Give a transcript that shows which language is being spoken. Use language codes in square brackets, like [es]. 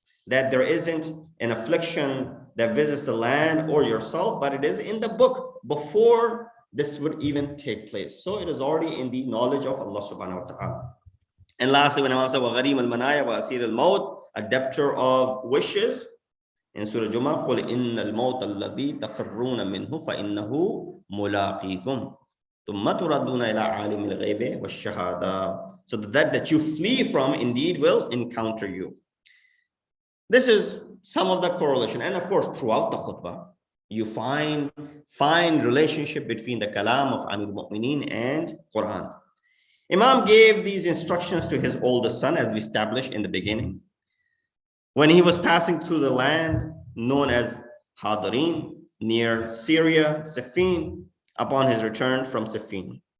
[en] That there isn't an affliction that visits the land or yourself, but it is in the book before this would even take place. So it is already in the knowledge of Allah subhanahu wa ta'ala. And lastly, when Imam said, [ar] وَغَرِيمَ الْمَنَايَا وَأَسِيرِ الْمَوْتِ, [en] a debtor of wishes, [ar] in Surah Jumah, قُلْ إِنَّ الْمَوْتَ الَّذِي تَفِرُّونَ مِنْهُ فَإِنَّهُ مُلَاقِيكُمْ ثُمَّ تُرَدُّونَ إِلَىٰ عَالِمِ الْغَيْبِ وَالشَّهَادَةِ. [en] So that you flee from indeed will encounter you. This is some of the correlation. And of course, throughout the khutbah, you find relationship between the kalam of Amir al-Mu'mineen and Quran. Imam gave these instructions to his oldest son, as we established in the beginning, when he was passing through the land known as Hadarin, near Syria, Siffin, upon his return from Siffin.